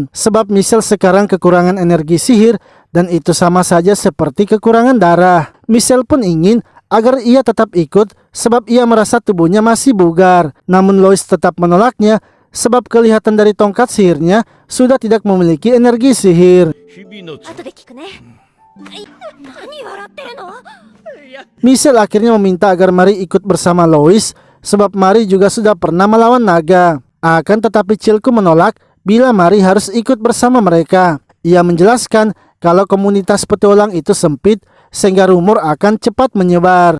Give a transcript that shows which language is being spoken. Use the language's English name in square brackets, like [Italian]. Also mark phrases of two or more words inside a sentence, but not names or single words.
[Indonesian] Sebab Michelle sekarang kekurangan energi sihir dan itu sama saja seperti kekurangan darah. Michelle pun ingin agar ia tetap ikut sebab ia merasa tubuhnya masih bugar. Namun Lois tetap menolaknya sebab kelihatan dari tongkat sihirnya sudah tidak memiliki energi sihir. [Japanese] 後で聞くね。何笑ってるの？ [Indonesian] Michelle akhirnya meminta agar Mari ikut bersama Lois sebab Mari juga sudah pernah melawan naga. Akan tetapi Cilku menolak bila Mari harus ikut bersama mereka. Ia menjelaskan kalau komunitas petualang itu sempit sehingga rumor akan cepat menyebar.